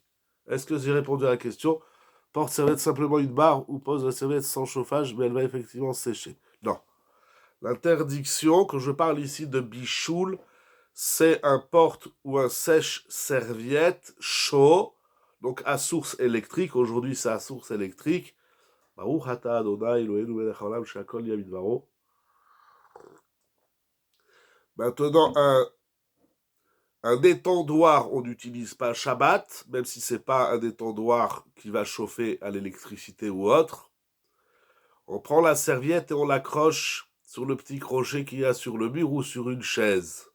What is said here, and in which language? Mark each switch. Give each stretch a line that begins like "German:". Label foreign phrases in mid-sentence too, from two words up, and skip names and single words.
French: Est-ce que j'ai répondu à la question? Porte-serviette simplement une barre ou pose la serviette sans chauffage, mais elle va effectivement sécher. Non. L'interdiction, que je parle ici de bichoul, c'est un porte ou un sèche-serviette chaud, donc à source électrique. Aujourd'hui, c'est à source électrique.
Hebrew: ברוך אתה אדוני אלוהינו מלך העולם שהכל נהיה בדברו.
French: Maintenant, un étendoir, on n'utilise pas Shabbat, même si c'est pas un étendoir qui va chauffer à l'électricité ou autre. On prend la serviette et on l'accroche sur le petit crochet qu'il y a sur le mur ou sur une chaise.